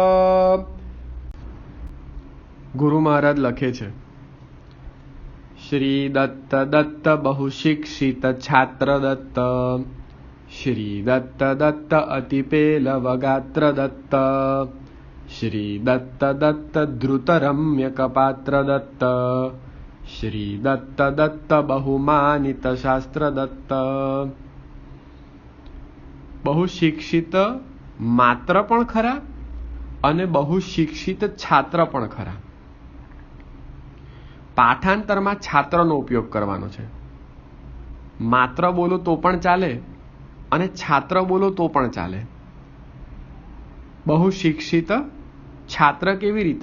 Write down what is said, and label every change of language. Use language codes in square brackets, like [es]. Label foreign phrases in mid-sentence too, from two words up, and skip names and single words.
[gu] ગુરુ મહારાજ લખે છે, [sa] श्री दत्त दत्त बहुशिक्षित छात्र दत्त, श्री दत्त दत्त अति पेलव गात्र दत्त, श्री दत्त दत्त द्रुत रम्य कपात्र दत्त, श्री दत्त दत्त बहुमानित शास्त्र दत्त। [gu] બહુશિક્ષિત માત્ર પણ ખરા અને बहुशिक्षित છાત્ર પણ ખરા। પાઠાંતરમાં છાત્રનો ઉપયોગ કરવાનો છે। માત્ર બોલો તો પણ ચાલે અને છાત્ર બોલો તો પણ ચાલે। बहुशिक्षित છાત્ર કેવી રીતે?